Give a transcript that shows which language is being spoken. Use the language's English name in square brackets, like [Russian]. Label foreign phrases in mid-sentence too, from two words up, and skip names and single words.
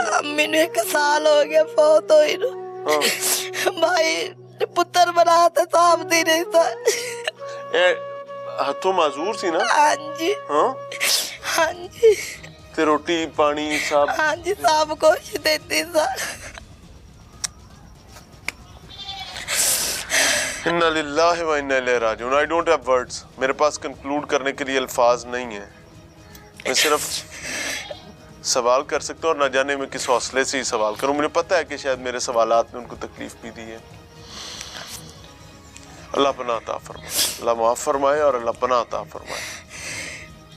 [Punjabi] ਅੰਮੀ ਨੂੰ 1 ਸਾਲ ਹੋ ਗਿਆ ਫੌਤ ਹੋਈ ਨੂੰ। ਹਾਂ ਭਾਈ ਪੁੱਤਰ ਬਣਾ ਤੇ ਸਾਹਬ ਦੀ ਨਹੀਂ ਸਾ। ਇਹ ਹੱਥੋਂ ਮਾਜ਼ੂਰ ਸੀ ਨਾ? ਹਾਂਜੀ ਹਾਂ ਹਾਂਜੀ ਤੇ ਰੋਟੀ ਪਾਣੀ ਸਭ? ਹਾਂਜੀ ਸਭ ਕੁਛ ਦੇਤੀ ਸਰ। [Arabic] إنا لله وإنا إليه راجعون. [English] I don't have words. [Urdu] میرے پاس کنکلوڈ کرنے کے لیے الفاظ نہیں ہے۔ میں صرف سوال کر سکتا ہوں اور نہ جانے میں کس حوصلے سے ہی سوال کروں. مجھے پتا ہے کہ شاید میرے سوالات نے ان کو تکلیف بھی دی ہے۔ اللہ پناہ عطا فرمائے، اللہ معاف فرمائے اور اللہ پناہ عطا فرمائے.